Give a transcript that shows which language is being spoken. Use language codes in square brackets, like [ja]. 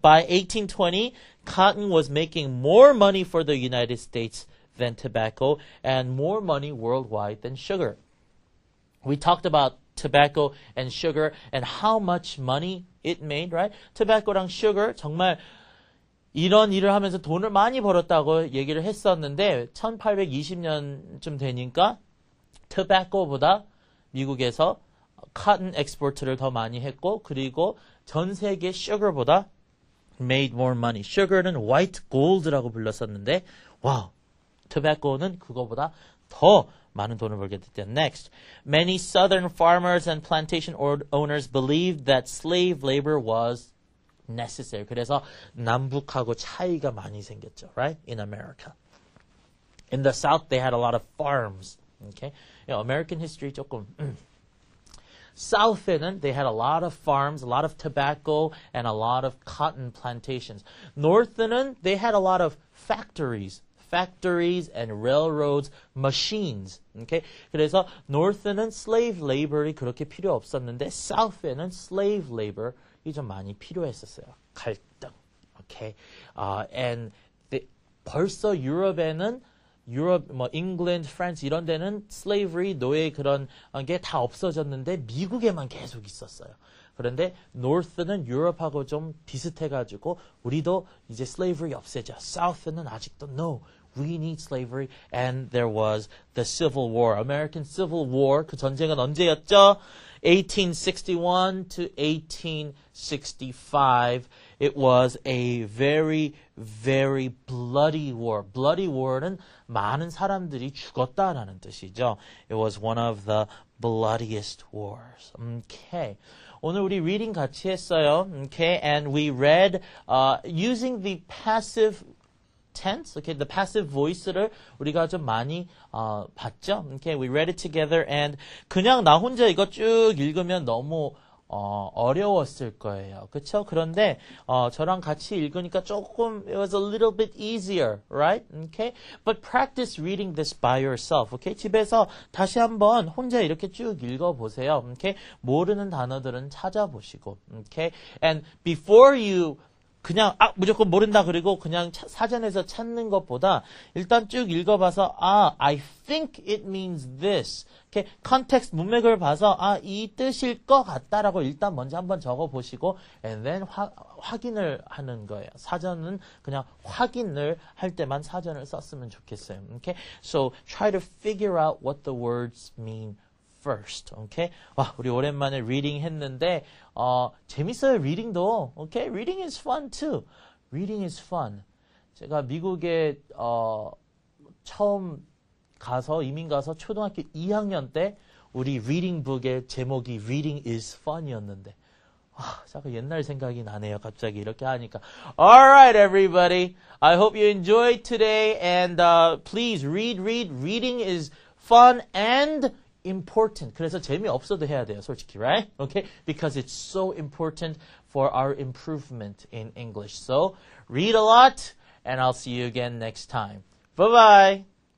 [en] By 1820, cotton was making more money for the United States than tobacco and more money worldwide than sugar. We talked about tobacco and sugar and how much money it made, right? [ko] tobacco랑 sugar 정말 이런 일을 하면서 돈을 많이 벌었다고 얘기를 했었는데 1820년쯤 되니까 tobacco보다 미국에서 cotton export를 더 많이 했고 그리고 전 세계 sugar보다 [en] made more money. [ko] sugar는 white gold라고 불렀었는데 와우, tobacco는 그거보다 더 많은 돈을 벌게 됐대요. [en] Next, many southern farmers and plantation owners believed that slave labor was necessary. [ko] 그래서 남북하고 차이가 많이 생겼죠, right? [en] In America. In the South, they had a lot of farms. Okay, you know, American history [ko] 조금. [en] South에는 they had a lot of farms, a lot of tobacco, and a lot of cotton plantations. North에는 they had a lot of factories and railroads, machines. Okay? [ko] 그래서 North에는 slave labor이 그렇게 필요 없었는데 South에는 slave labor이 좀 많이 필요했었어요. 갈등. Okay? And 벌써 유럽에는 잉글랜드, 프랑스 이런 데는 slavery, 노예 그런 게 다 없어졌는데 미국에만 계속 있었어요. 그런데 North는 유럽하고 좀 비슷해가지고 우리도 이제 slavery 없애자. South는 아직도 [en] no, we need slavery. And there was the Civil War, American Civil War. [ko] 그 전쟁은 언제였죠? 1861 to 1865. [en] It was a very, very bloody war. [ko] Bloody war는 많은 사람들이 죽었다라는 뜻이죠. [en] It was one of the bloodiest wars. Okay. [ko] 오늘 우리 reading 같이 했어요. [en] Okay. And we read using the passive tense, okay, the passive voice를 우리가 좀 많이 봤죠. Okay, we read it together and [ko] 그냥 나 혼자 이거 쭉 읽으면 너무 어려웠을 거예요. 그렇죠? 그런데 저랑 같이 읽으니까 조금 [en] it was a little bit easier, right? Okay? But practice reading this by yourself. Okay? [ko] 집에서 다시 한번 혼자 이렇게 쭉 읽어 보세요. [en] Okay? [ko] 모르는 단어들은 찾아보시고. Okay? [en] And before you [ko] 그냥 무조건 모른다 그리고 그냥 사전에서 찾는 것보다 일단 쭉 읽어봐서 [en] I think it means this. [ko] 이렇게 컨텍스트 문맥을 봐서 이 뜻일 것 같다라고 일단 먼저 한번 적어보시고 [en] and then [ko] 확인을 하는 거예요. 사전은 그냥 확인을 할 때만 사전을 썼으면 좋겠어요. [en] Okay? So try to figure out what the words mean first. Okay? [ko] 와, 우리 오랜만에 reading 했는데 재밌어요. [en] reading도. Okay? Reading is fun too. Reading is fun. [ko] 제가 미국에 처음 이민 가서 초등학교 2학년 때 우리 reading book의 제목이 Reading is Fun이었는데 자꾸 옛날 생각이 나네요. 갑자기 이렇게 하니까. [en] Alright, everybody. I hope you enjoyed today and please read. Reading is fun and important. [ko] 그래서 재미없어도 해야 돼요, 솔직히, right? [en] Okay? Because it's so important for our improvement in English. So, read a lot, and I'll see you again next time. Bye-bye!